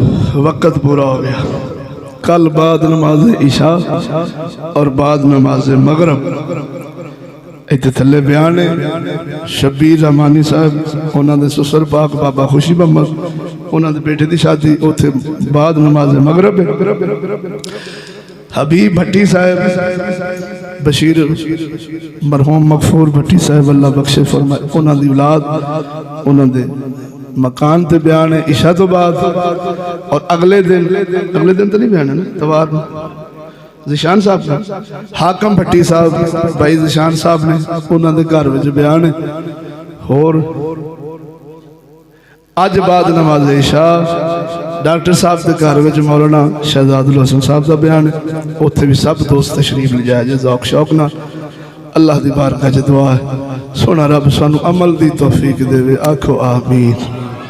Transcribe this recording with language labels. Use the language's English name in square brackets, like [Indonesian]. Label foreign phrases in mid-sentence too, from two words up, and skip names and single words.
[Punjabi] وقت پورا ہو گیا. کل بعد نماز عشاء اور بعد نماز مغرب ایتھے تھلے بیان ہے. شبیر رحمانی صاحب انہاں دے سسر پاک بابا خوشی محمد انہاں دے بیٹے دی شادی اوتھے بعد نماز مغرب ہے. حبیب بھٹی صاحب بشیر مرحوم مغفور بھٹی صاحب اللہ بخشے فرمائے انہاں دی اولاد انہاں دے مکان تے بیان ہے عشاء تو بعد. اور اگلے دن تو نہیں بیان ہے نا توار ذیشان صاحب نے حاکم بھٹی صاحب بھائی ذیشان صاحب نے انہاں دے گھر وچ بیان ہے. اور اج بعد نماز عشاء ڈاکٹر صاحب دے گھر وچ مولانا شہزاد الحسن صاحب دا بیان ہے. اوتھے بھی سب دوست تشریف لے جائے جے ذوق شوق نال. اللہ دی بارگاہ وچ دعا ہے سونا رب سانو عمل دی توفیق دے. آکھو آمین.